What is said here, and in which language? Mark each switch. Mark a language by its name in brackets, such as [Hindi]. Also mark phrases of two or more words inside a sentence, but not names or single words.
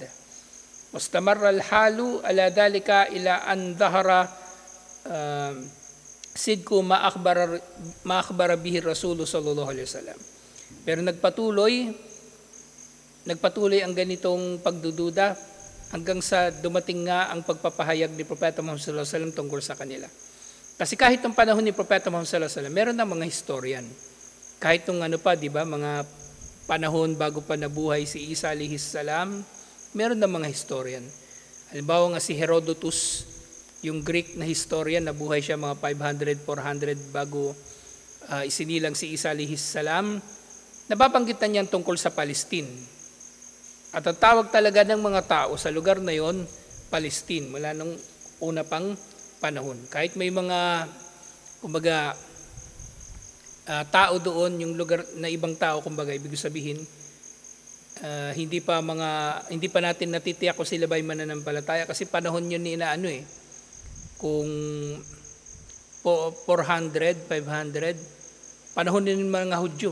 [Arabic] مستمرا الحال على ذلك إلى أن ظهر صدق ما أخبر به رسول صلى الله عليه وسلم. [Filipino] Pero nagpatuloy ang ganitong pagdududa hanggang sa dumating nga ang pagpapahayag ni Propeta Muhammad [Arabic] صلى الله عليه وسلم [Filipino] tungkol sa kanila. Kasi kahit ng panahon ni Propeta Muhammad [Arabic] صلى الله عليه وسلم, [Filipino] meron na mga historian. Kahit nung di ba, mga panahon bago pa nabuhay si Isa [Arabic] عليه السلام, [Filipino] meron na mga historian. Halimbawa nga si Herodotus, yung Greek na historian, nabuhay siya mga 500, 400 bago isinilang si Isa [Arabic] عليه السلام. [Filipino] Nababanggit na niyan tungkol sa Palestine. At ang tawag talaga ng mga tao sa lugar na yon, Palestine, mula nung una pang panahon. Kahit may mga, tao doon, yung lugar na ibang tao, ibig sabihin, hindi pa natin natitiyak kung sila ba'y mananampalataya kasi panahon yun ni kung 400, 500, panahon din ng mga Hudyo.